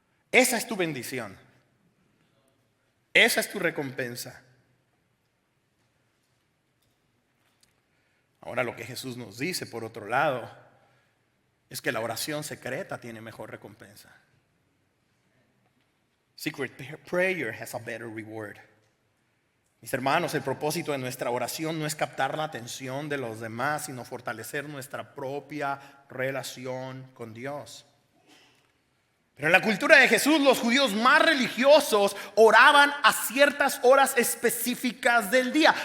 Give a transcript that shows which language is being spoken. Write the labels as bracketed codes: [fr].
[es] Esa es tu bendición. Esa es tu recompensa. Ahora lo que Jesús nos dice, por otro lado, es que la oración secreta tiene mejor recompensa. [en] Secret prayer has a better reward. [es] Mis hermanos, el propósito de nuestra oración no es captar la atención de los demás, sino fortalecer nuestra propia relación con Dios. Pero en la cultura de Jesús, los judíos más religiosos oraban a ciertas horas específicas del día.